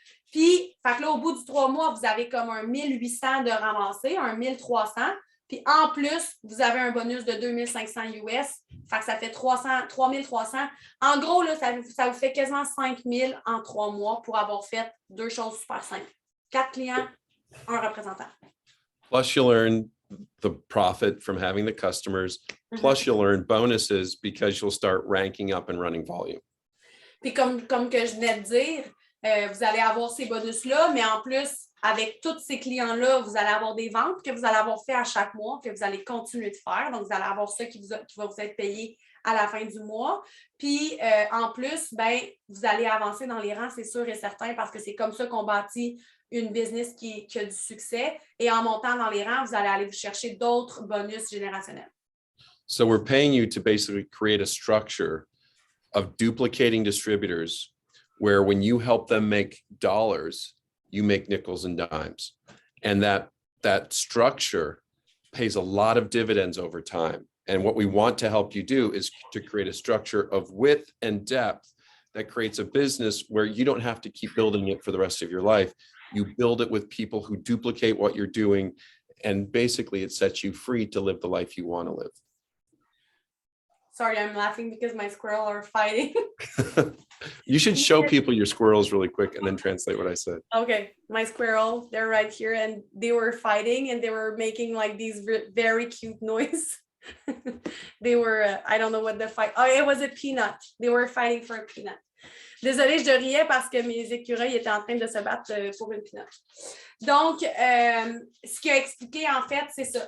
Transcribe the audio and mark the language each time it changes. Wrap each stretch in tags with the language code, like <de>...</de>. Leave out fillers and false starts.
<fr>Puis, fait que là, au bout du 3 mois, vous avez comme un 1800 de ramasser, un 1300. Puis, en plus, vous avez un bonus de 2500 US. Fait que ça fait 3300. En gros, là, ça vous fait quasiment 5000 en 3 mois pour avoir fait 2 choses super simples. 4 clients, un représentant.</fr> <en>Plus, you'll earn the profit from having the customers. Plus, you'll earn bonuses because you'll start ranking up and running volume.</en> <fr>Puis, comme que je venais de dire, vous allez avoir ces bonus-là, mais en plus, avec tous ces clients-là, vous allez avoir des ventes que vous allez avoir fait à chaque mois, que vous allez continuer de faire. Donc, vous allez avoir ça qui va vous être payé à la fin du mois. Puis, en plus, ben, vous allez avancer dans les rangs, c'est sûr et certain, parce que c'est comme ça qu'on bâtit une business qui a du succès. Et en montant dans les rangs, vous allez aller vous chercher d'autres bonus générationnels.</fr> <en>So we're paying you to basically create a structure of duplicating distributors where when you help them make dollars, you make nickels and dimes. And that structure pays a lot of dividends over time. And what we want to help you do is to create a structure of width and depth that creates a business where you don't have to keep building it for the rest of your life. You build it with people who duplicate what you're doing. And basically it sets you free to live the life you want to live. Sorry, I'm laughing because my squirrels are fighting. You should show people your squirrels really quick and then translate what I said. Okay, my squirrel, they're right here and they were fighting and they were making like these very cute noise. They were, I don't know what the fight, oh, it was a peanut. They were fighting for a peanut.</en> <fr>Désolée, je riais parce que mes écureuils étaient en train de se battre pour une peanut. Donc, ce qu'il a expliqué, en fait, c'est ça.</fr>